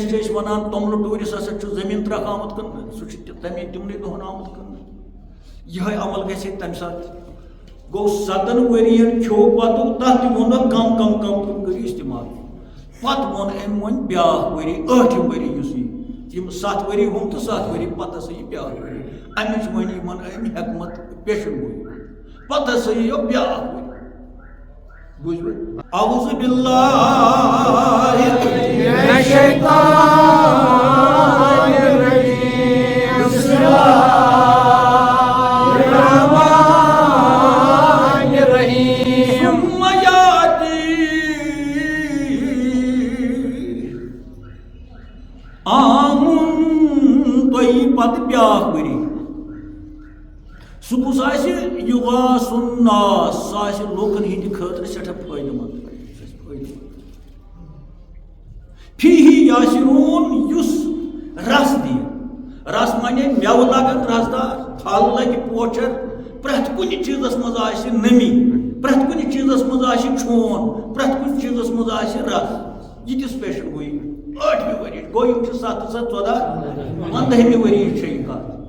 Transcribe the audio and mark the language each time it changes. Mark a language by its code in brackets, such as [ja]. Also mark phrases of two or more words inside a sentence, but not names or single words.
[ks] چھِ أسۍ وَنان توٚملہٕ ٹوٗرِس ہسا چھُ زٔمیٖن ترٛکھ آمُت کٕننہٕ سُہ چھُ تَمے تِمنٕے دۄہن آمُت کٕننہٕ یِہوٚے عمل گژھِ ہے تَمہِ ساتہٕ گوٚو 7 ؤرین کھیوٚو پتہٕ تتھ تہِ ووٚنُکھ کم کٔرِو استعمال پتہٕ ووٚن أمۍ وۄنۍ بیٛاکھ ؤری 8ٲٹھِم ؤری یُس یہِ یِم 7 ؤری ہُم تہٕ 7 ؤری پتہٕ ہسا یہِ بیٛاکھ ؤری اَمِچ وۄنۍ یِمن أمۍ حٮ۪کمت پیشن گوٚو پتہٕ ہسا یِیو بیٛاکھ ؤری بوٗزوٕ [ar] اعوذ باللہ من الشیطان الرجیم بسم اللہ الرحمن الرحیم ثم یاتی عامٌ [ks] تۄہہِ پتہٕ بیٛاکھ ؤری سُہ کُس آسہِ [ar] یُغاث الناس [ks] سُہ آسہِ لوٗکن ہٕنٛدِ خٲطرٕ سٮ۪ٹھاہ فٲیدٕ منٛد [ar] فیٖہی یاسِروٗن [ks] یُس رس دِیہِ رس مانے مٮ۪وٕ لگن رسدار پھل لگہِ پوچر پرٛٮ۪تھ کُنہِ چیٖزس منٛز آسہِ نٔمی پرٛٮ۪تھ کُنہِ چیٖزس منٛز آسہِ چھون پرٛٮ۪تھ کُنہِ چیٖزس منٛز آسہِ رس یِتِس پیشن گوٚو یہِ 8مہِ ؤری گوٚو یِم چھِ 7 7 14 15مہِ ؤری چھِ یہِ کتھ